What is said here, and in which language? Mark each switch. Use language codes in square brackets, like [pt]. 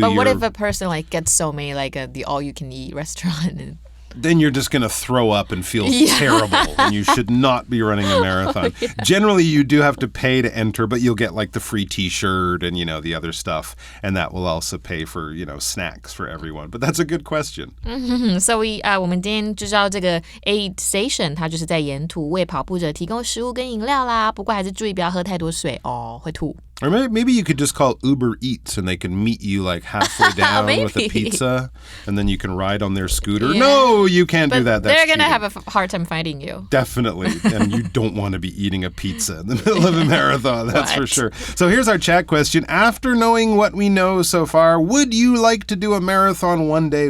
[en] But what if a person gets so many, the all-you-can-eat restaurant? then you're just going to throw up and feel terrible, and you should not be running a marathon. Generally, you do have to pay to enter, but you'll get like the free t-shirt and, the other stuff, and that will also pay for, snacks for everyone. But that's a good question. [zh] So我们今天就知道这个 aid station 它就是在沿途为跑步者提供食物跟饮料啦，不过还是注意不要喝太多水哦，会吐。 [en] Or maybe you could just call Uber Eats and they can meet you like halfway down with a pizza and then you can ride on their scooter. Yeah. No, you can't do that. That's they're going to cheating. have a hard time finding you. Definitely. And you don't want to be eating a pizza in the middle of a marathon. That's for sure. So here's our chat question. After knowing what we know so far, would you like to do a marathon one day?